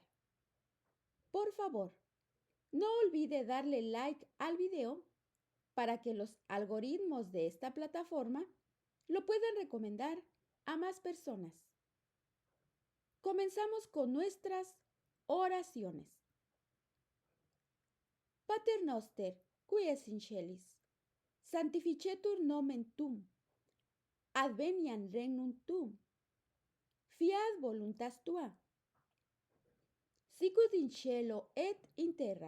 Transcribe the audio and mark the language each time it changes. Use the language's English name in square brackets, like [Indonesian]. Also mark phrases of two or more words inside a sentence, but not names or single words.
[Spanish] Por favor, no olvide darle like al video para que los algoritmos de esta plataforma lo puedan recomendar a más personas. Comenzamos con nuestras oraciones. [Latin] Pater noster, qui es in celis, sanctificetur nomen tuum, adveniat regnum tuum, fiat voluntas tua, sicut in cielo et in terra.